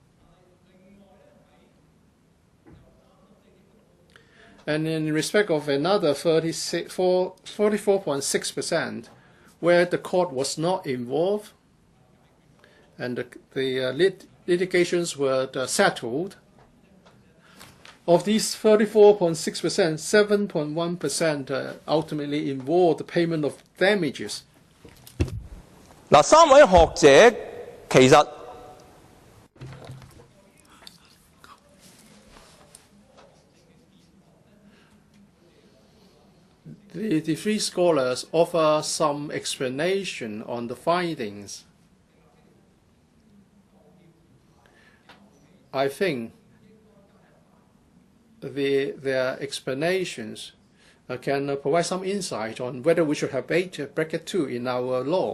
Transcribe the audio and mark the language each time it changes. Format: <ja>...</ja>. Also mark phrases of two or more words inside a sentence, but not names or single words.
<en>And in respect of another 44.6%, where the court was not involved and the litigations were settled, of these 34.6%, 7.1% ultimately involved the payment of damages.</en> <yue>嗱，三位學者其實</yue> <en>The three scholars offer some explanation on the findings. I think their explanations can provide some insight on whether we should have bracket 2 in our law.</en>